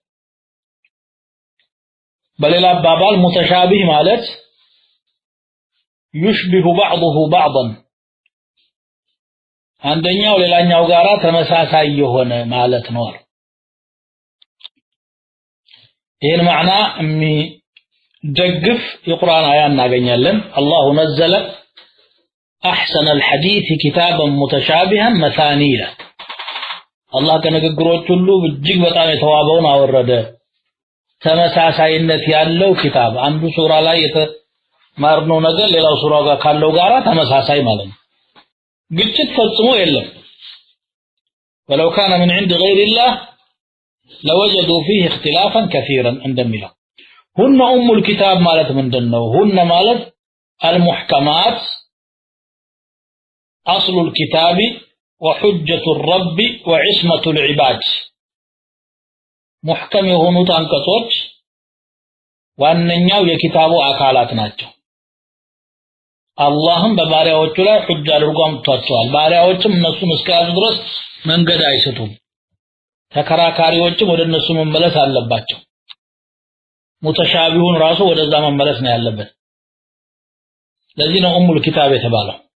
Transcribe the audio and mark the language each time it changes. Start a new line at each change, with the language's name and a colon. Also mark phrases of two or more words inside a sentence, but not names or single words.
Amharic: በሌላ አባባል ሙተሻቢህ ማለት
Arabic: يشبه بعضه بعضا
Amharic: አንደኛው ሌላኛው ጋራ ተመሳሳይ የሆነ ማለት ነው ይሄን ማዕና የሚደግፍ የቁርአን አያ እናገኛለን
Arabic: الله نزل احسن الحديث كتابا متشابها مثانيلا
Amharic: አላህ ከንግግሮች ሁሉ እጅግ በጣም የተዋበውን አወረደ ተመሳሳይነት ያለው ኪታብ አንዱ ሱራ ላይ የተማርነው ነገር ሌላው ሱራ ጋር ካለው ጋራ ተመሳሳይ ማለት ነው ግጭት ፈጽሞ የለም
Arabic: ولو كان من عند غير الله لوجدوا فيه اختلافا كثيرا
Amharic: እንደሚለው
Arabic: هن ام الكتاب
Amharic: ማለት ምንድነው هن ማለት
Arabic: المحكمات اصل الكتاب وحجة الرب وعصمة العباد
Amharic: محكم የሆኑት አንቀጾች ዋነኛው የኪታቡ አካላት ናቸው አላህም በባሪያዎቹ ላይ ሁጅ አድርጎ አምጥቷቸዋል ባሪያዎችም እነሱን እስከያዙ ድረስ መንገድ አይስቱም ተከራካሪዎችም ወደ እነሱ መመለስ አለባቸው ሙተሻቢሁን ራሱ ወደዛ መመለስ ነው ያለበት ለዚህ ነው
Arabic: أم الكتاب
Amharic: የተባለው